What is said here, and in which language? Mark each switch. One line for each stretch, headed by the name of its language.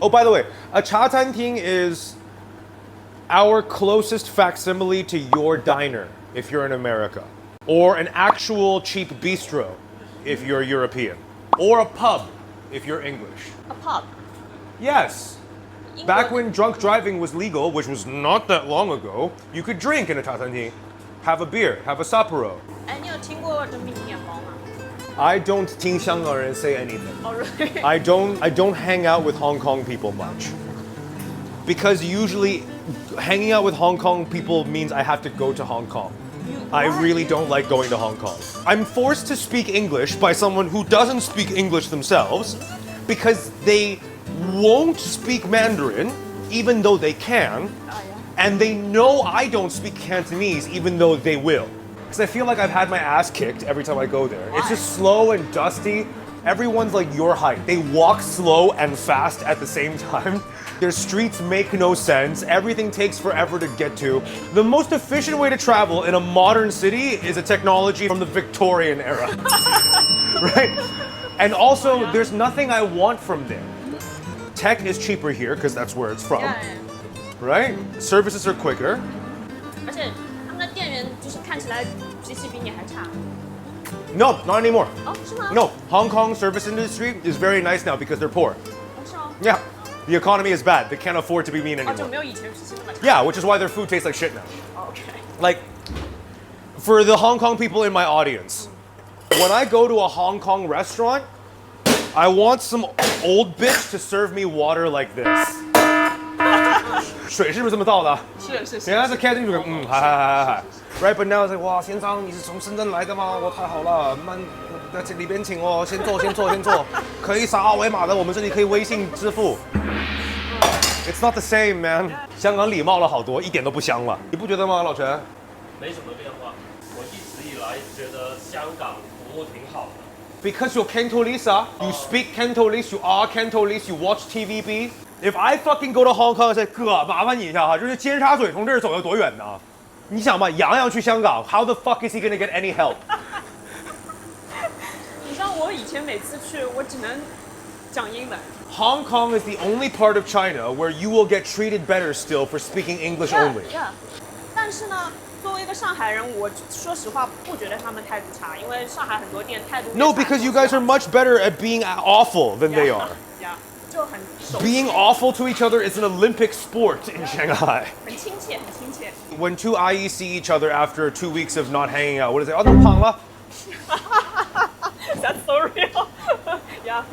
English: Oh, by the way, a cha餐厅is our closest facsimile to your diner if you're in America, or an actual cheap bistro if you're European, or a pub if you're English. A pub。 Yes.
Chinese: 英国
English: Back when drunk driving was legal, which was not that long ago, you could drink in a cha餐厅, have a beer, have a Sapporo.
Chinese: 哎，你有听过人民面包吗？
English: I don't
Chinese: 听香港人
English: say anything. 哦、really? I don't hang out with Hong Kong people much. Because usually hanging out with Hong Kong people means I have to go to Hong Kong. I really don't like going to Hong Kong. I'm forced to speak English by someone who doesn't speak English themselves because they won't speak Mandarin even though they can, 啊呀， and they know I don't speak Cantonese even though they will. Because I feel like I've had my ass kicked every time I go there. It's just slow and dusty. Everyone's like your height. They walk slow and fast at the same time. Their streets make no sense. Everything takes forever to get to. The most efficient way to travel in a modern city is a technology from the Victorian era. Right? And also, there's nothing I want from there. Tech is cheaper here because that's where it's from. 呀， Right? Services are quicker.
Chinese: 而且他们的店员就是看起来脾气比你还差。
English: No, not anymore.
Chinese: 哦，是吗？
English: No, Hong Kong service industry is very nice now because they're poor.
Chinese: 哦，是吗？
English: Yeah, the economy is bad. They can't afford to be mean
Chinese: 哦，就
English: anymore.
Chinese: 没有以前脾气那么差。
English: Yeah, which is why their food tastes like shit now. 哦 OK。 Like, for the Hong Kong people in my audience, when I go to a Hong Kong restaurant, I want some old bitch to serve me water like this.
Chinese: 水是不是这么倒的？是是是。人家是开进去，嗨嗨嗨嗨 ，
English: right? But now it's like，
Chinese: 哇，先生，你是从深圳来的吗？我太好了，在这里边请哦，先坐，先坐，先坐，可以扫二维码的，我们这里可以微信支付。
English: It's not the same, man.
Chinese: 香港礼貌了好多，一点都不香了，你不觉得吗，老陈？没什么变化。我一直以来觉得香港服务挺好的。
English: Because you're Cantonese, you speak Cantonese, you are Cantonese, you watch TVB. If I fucking go to Hong Kong and say,
Chinese: 哥，麻烦你一下哈，就是尖沙咀从这儿走有多远呢？你想吧，洋洋去香港
English: ，How the fuck is he gonna get any help?
Chinese: 你知道我以前每次去，我只能讲英文。
English: Hong Kong is the only part of China where you will get treated better still for speaking English only. Yeah.
Chinese: 但是呢，作为一个上海人，我说实话不觉得他们态度差，因为上海很多店态度。
English: No, because you guys are much better at being awful than they are.
Chinese: Yeah. 就很熟悉
English: Being awful to each other is an Olympic sport in Shanghai.
Chinese: 很亲切，很亲切。
English: When two IEs see each other after 2 weeks of not hanging out, what is it? Oh,
Chinese: 那么胖了。
English: That's so real. Yeah.